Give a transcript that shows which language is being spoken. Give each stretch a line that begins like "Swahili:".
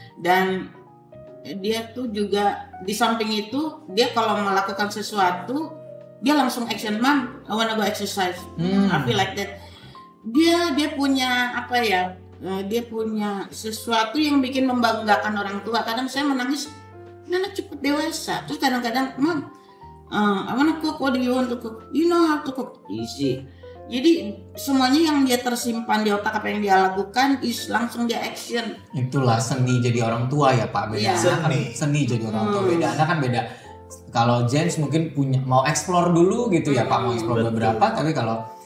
Indonesian: Dan dia tuh juga di samping itu dia kalau melakukan sesuatu dia langsung action,
English: "Mom, I wanna go exercise." I feel like that.
Indonesian: Dia punya dia punya sesuatu yang bikin membanggakan orang tua. Kadang saya menangis, anak cepet dewasa. Terus kadang-kadang,
English: "Mom, I wanna cook, what do you want to cook? You know how to cook?" Easy.
Indonesian: Jadi semuanya yang dia tersimpan di otak apa yang dia lakukan langsung dia action. Itulah seni jadi orang tua ya Pak. Beda anak kan seni jadi orang tua. Beda anak kan beda. Kalau James mungkin mau explore dulu gitu ya Pak, mau explore beberapa. Tapi kalau